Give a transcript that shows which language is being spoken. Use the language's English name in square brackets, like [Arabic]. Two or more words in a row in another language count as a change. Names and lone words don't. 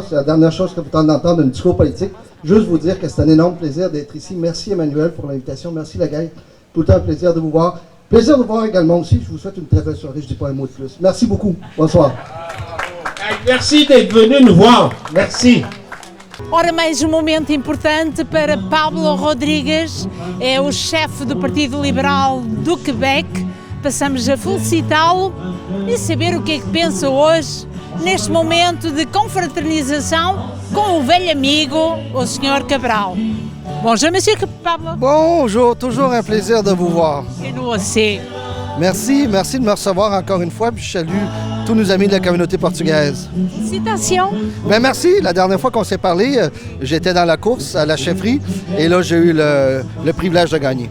[French] C'est la dernière chose que vous tentez d'entendre, un discours politique. Juste vous dire que c'est un énorme plaisir d'être ici. Merci Emmanuel pour l'invitation. Merci la gang. Tout le temps un plaisir de vous voir. Plaisir de vous voir également aussi. Je vous souhaite une très belle soirée. Je dis pas un mot de plus. Merci beaucoup. Bonsoir. Merci d'être venu nous voir. Merci. [Portuguese] Ora, mais momento importante para Pablo Rodrigues, é o chefe do Partido Liberal do Quebec. Passamos a felicitá-lo e saber o que é que pensa hoje, neste momento de confraternização com o velho amigo, o Sr. Cabral. [French] Bonjour, Monsieur Pablo. Bonjour, toujours un plaisir de vous voir. Et nous aussi. Merci de me recevoir encore une fois, puis je salue tous nos amis de la communauté portugaise. Félicitations. Ben merci. La dernière fois qu'on s'est parlé, j'étais dans la course à la chefferie et là, j'ai eu le privilège de gagner.